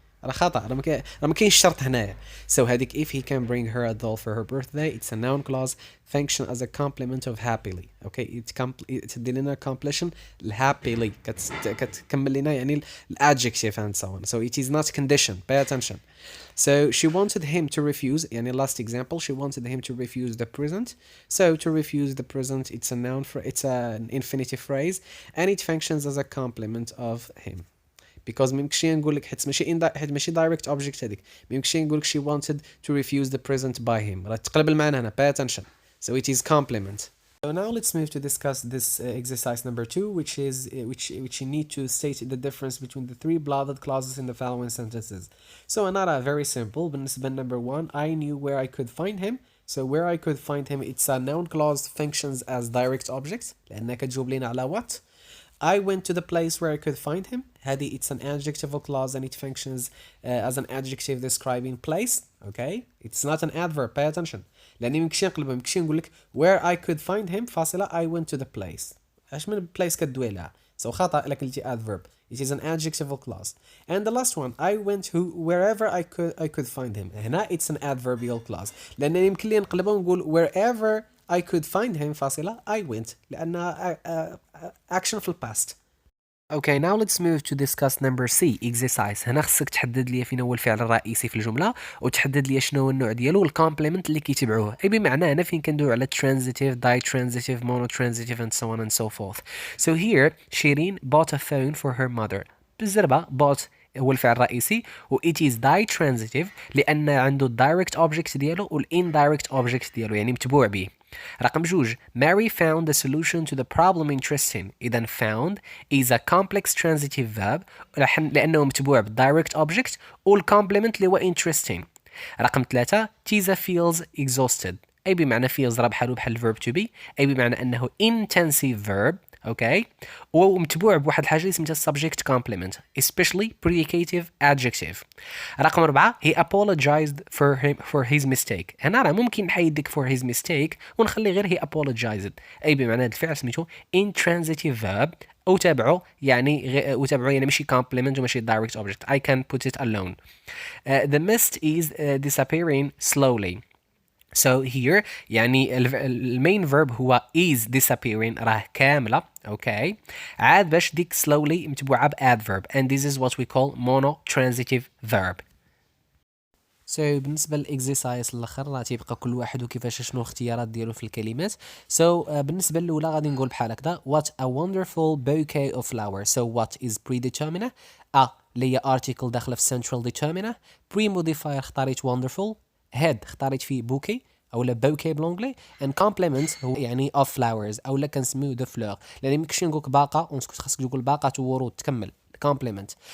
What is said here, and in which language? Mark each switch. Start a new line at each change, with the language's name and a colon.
Arabic: راه خطأ، راه ما كاينش شرط هنايا.
English: So هذيك if he can bring her a doll for her birthday it's a noun clause function as a complement of happily. Okay, تدي لنا completion happily كتكمل لنا يعني adjective and so on. So it is not condition. Pay attention. So she wanted him to refuse يعني last example she wanted him to refuse the present. So to refuse the present it's a noun it's an infinitive phrase and it functions as a complement of him.
Arabic: Because ما يمكنش نقول لك حيت ماشي direct object هذيك ما يمكنش نقول لك she wanted to refuse the present by him راه تقلب المعنى هنا.
English: Pay attention. So it is complement. So now let's move to discuss this exercise number 2, which is which you need to state the difference between the three blooded clauses in the following sentences. So another very simple. بالنسبة number 1 I knew where I could find him. So where I could find him it's a noun clause functions as direct object لأنها كتجاوب لنا على what. I went to the place where I could find him. هذه it's an adjectival clause and it functions as an adjective describing place. Okay, it's not an adverb. Pay attention. لأني ممكنش نقلبها ممكنش نقول لك where I could find him فاصلة I went to the place.
Arabic: اش من place كدوي لها. So خطأ لك قلتي adverb.
English: It is an adjectival clause. And the last one I went wherever I could find him. هنا it's an adverbial clause. لأنني يمكن لي نقلبها ونقول wherever I could find him فاصلة I went لأنها action في past. Okay, now let's move to discuss number C exercise.
Arabic: هنا خصك تحدد لي فين هو الفعل الرئيسي في الجملة وتحدد لي شنو هو النوع ديالو والكومبليمنت اللي كيتبعوه. أي بمعنى هنا فين كندويو على transitive, ditransitive, monotransitive and so on and so forth.
English: So here Shirin bought a phone for her mother.
Arabic: بالزربة bought هو الفعل الرئيسي و it is ditransitive لأن عنده direct object ديالو وال indirect object ديالو يعني متبوع به.
English: رقم 2 Mary found the solution to the problem interesting.
Arabic: إذا found is a complex transitive verb لأنه متبوع بالdirect object والcomplement اللي هو interesting.
English: رقم 3 Tiza feels exhausted.
Arabic: أي بمعنى feels راه بحالو بحال verb to be أي بمعنى أنه intensive verb. اوكي ومتبوع بواحد الحاجه اللي سميتها subject complement especially predicative adjective.
English: رقم 4 he apologized for his mistake.
Arabic: هنا راه ممكن نحيد ديك for his mistake ونخلي غير he apologized اي بمعنى هذا الفعل سميتو intransitive verb وتابعه يعني ماشي complement وماشي direct object. I can put it alone.
English: The mist is disappearing slowly. So here يعني المين verb هو is disappearing راه كاملة. okay عاد باش ديك slowly متبوعة ب adverb and this is what we call monotransitive verb.
Arabic: So بالنسبة للإكزيسايز الآخر راه تيبقى كل واحد وكيفاش شنو الاختيارات ديالو في الكلمات.
English: So بالنسبة الأولى غادي نقول بحال هكذا what a wonderful bouquet of flowers. So what is predeterminer اللي هي article داخلة في central determiner. pre-modifier اختاريت wonderful.
Arabic: head اختاريت فيه bouquet او لا bouquet بالانجلي and complement هو يعني of flowers او لا كنسميو
French: de fleur
Arabic: لان ميمكنش نقولك باقه ونسكت خاصك تقول باقه ورود تكمل complement.